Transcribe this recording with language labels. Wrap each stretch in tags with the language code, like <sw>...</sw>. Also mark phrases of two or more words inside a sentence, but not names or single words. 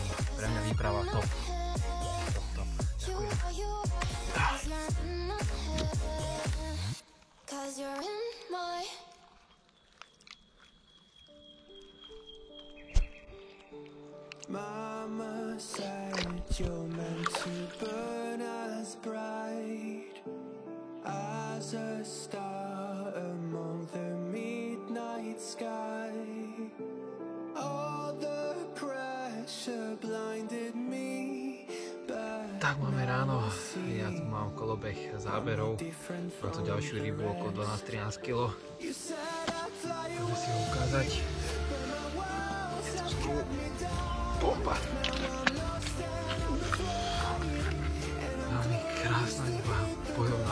<sk>Pre mňa výprava top. Top. Ďakujem.</sk> <en>Mama said you're meant to burn as bright as a star among the midnight sky. All the pressure blinded me.</en> <sk>Tak máme ráno, ja tu mám kolobeh záberov, mám tu ďalšiu rybu okolo 12-13 kg. Môžeme si ho ukázať. Je to znovu bomba. Veľmi krásna ryba, bojovná.</sk>